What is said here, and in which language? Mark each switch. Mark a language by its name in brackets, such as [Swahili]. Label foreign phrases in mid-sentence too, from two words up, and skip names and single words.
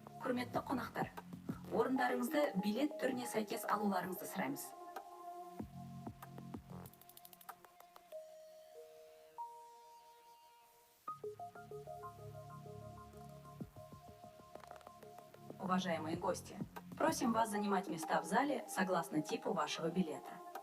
[Kazakh] Құрметті қонақтар, орындарыңызды билет түріне сәйкес алуларыңызды сұраймыз. [Russian] Уважаемые гости, просим вас занимать места в зале согласно типу вашего билета.